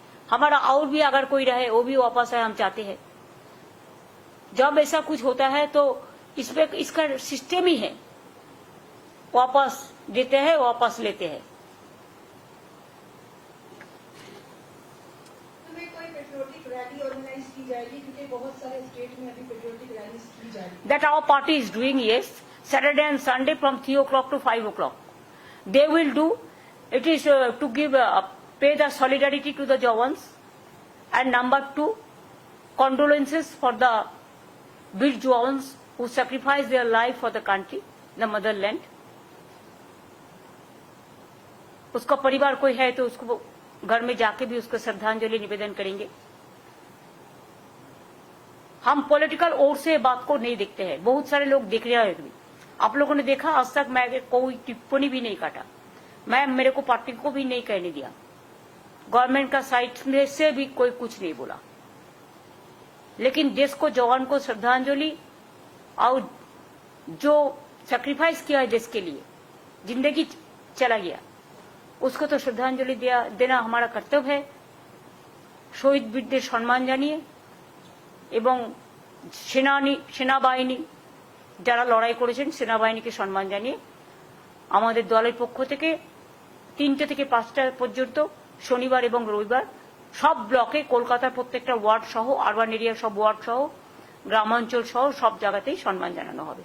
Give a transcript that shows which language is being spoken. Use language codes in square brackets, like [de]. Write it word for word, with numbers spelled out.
[hi] हमारा और भी अगर कोई रहे वो भी वापस आए, हम चाहते हैं। जब ऐसा कुछ होता है तो इसमें इसका सिस्टम ही है, वापस देते हैं, वापस लेते हैं। तुम्हें कोई पेट्रियोटिक रैली ऑर्गेनाइज की जाएगी, क्योंकि बहुत सारे स्टेट में अभी पेट्रियोटिक रैली की जा रही [en] That our party is doing, yes, Saturday and Sunday from three o'clock to five o'clock. They will do. It is uh, to give, uh, pay the solidarity to the Jawans, and number two, condolences for the Veer Jawans who sacrificed their life for the country, the motherland. [hi] उसका परिवार कोई है तो उसको घर में जाके भी उसको श्रद्धांजलि निवेदन करेंगे। हम पॉलिटिकल ओर से बात को नहीं देखते हैं, बहुत सारे लोग देख रहे हैं भी। आप लोगों ने देखा आज तक मैं कोई टिप्पणी भी नहीं काटा, मैं मेरे को पार्टी को भी नहीं कहने दिया, गवर्नमेंट का साइड में से भी कोई कुछ नहीं बोला। लेकिन देश को, जवान को श्रद्धांजलि, और जो सैक्रिफाइस किया है देश के लिए, जिंदगी चला गया, उसको तो श्रद्धांजलि दिया देना हमारा कर्तव्य है। [bn] শহীদ বীরদের সম্মান জানিয়ে এবং সেনানি সেনাবাহিনী যারা লড়াই করেছেন সেনাবাহিনীকে সম্মান জানিয়ে আমাদের দলের পক্ষ থেকে তিনটে থেকে পাঁচটা পর্যন্ত শনিবার এবং রবিবার সব ব্লকে কলকাতার প্রত্যেকটা ওয়ার্ড সহ আরবান এরিয়ার সব ওয়ার্ড সহ গ্রামাঞ্চল সহ সব জায়গাতেই সম্মান জানানো হবে।